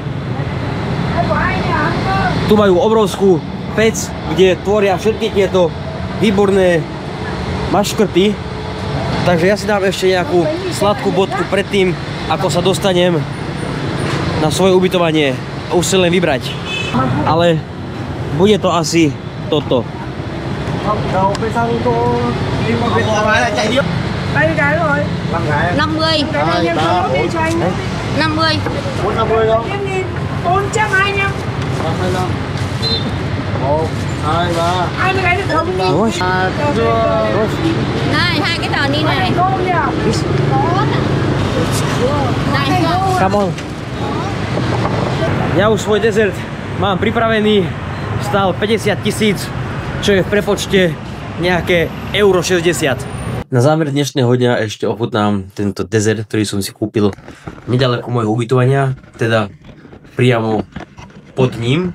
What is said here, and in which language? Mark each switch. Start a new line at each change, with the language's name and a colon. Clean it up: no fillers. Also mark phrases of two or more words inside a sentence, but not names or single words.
Slovak: Tu majú obrovskú pec, kde tvoria všetky tieto výborné maškrty. Takže ja si dám ešte nejakú sladkú bodku predtým, ako sa dostanem na svoje ubytovanie. Už si len vybrať. Ale bude to asi toto.
Vietnamese: Đây cái rồi. 50. 2, 3, 4, 50. 450 không? 425. 425. 1, 2, 3. 20 cái được không? Ôi. Này, hai cái tờ đi này. Có không nhỉ? Có. Này,
English: Come on.
Slovak: Ja už svoj dezert mám pripravený. Stál 50 000, čo je v prepočte nejaké euro 60. Na záver dnešného dňa ešte ochutnám tento dezert, ktorý som si kúpil nedaleko môjho ubytovania, teda priamo pod ním.